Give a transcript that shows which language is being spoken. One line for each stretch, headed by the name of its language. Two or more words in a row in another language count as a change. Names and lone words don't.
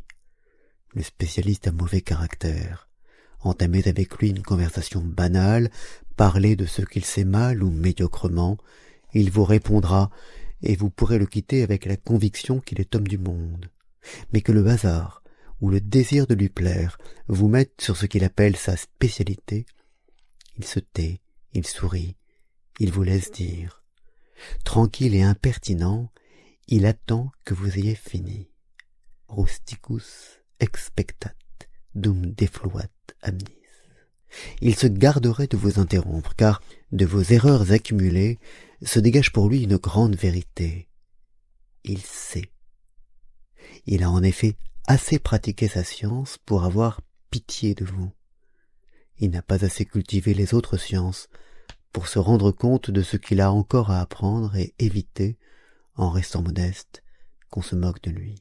French: Le spécialiste a mauvais caractère. Entamez avec lui une conversation banale, parlez de ce qu'il sait mal ou médiocrement, il vous répondra, et vous pourrez le quitter avec la conviction qu'il est homme du monde. Mais que le hasard ou le désir de lui plaire vous mette sur ce qu'il appelle sa spécialité, il se tait, il sourit, il vous laisse dire. Tranquille et impertinent, il attend que vous ayez fini.
Latin: Rusticus expectat, dum defluat amnis.
French: Il se garderait de vous interrompre, car de vos erreurs accumulées se dégage pour lui une grande vérité. Il sait. Il a en effet assez pratiqué sa science pour avoir pitié de vous. Il n'a pas assez cultivé les autres sciences pour se rendre compte de ce qu'il a encore à apprendre et éviter, en restant modeste, qu'on se moque de lui.